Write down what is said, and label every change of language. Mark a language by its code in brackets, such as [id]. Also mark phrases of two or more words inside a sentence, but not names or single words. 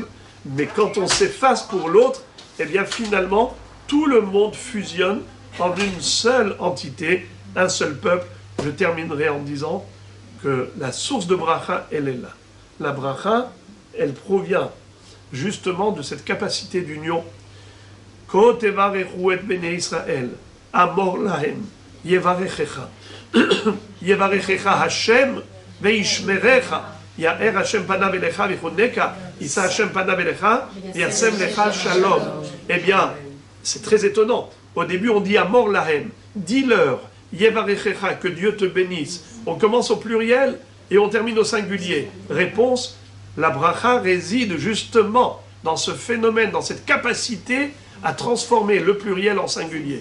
[fr] Mais quand on s'efface pour l'autre, eh bien finalement, tout le monde fusionne en une seule entité, un seul peuple. Je terminerai en disant que la source de bracha, elle est là. La bracha, elle provient justement de cette capacité d'union. [he] כה תברכו את בני ישראל אמור להם יברכך. יברכך השם וישמרך. יאר השם פניו אליך ויחונך ישא השם פניו אליך וישם לך שלום. [fr] Eh bien, c'est très étonnant. Au début, on dit [he] amor lahem. [fr] Dis-leur, yevarechecha, que Dieu te bénisse. On commence au pluriel et on termine au singulier. Réponse, la bracha réside justement dans ce phénomène, dans cette capacité à transformer le pluriel en singulier.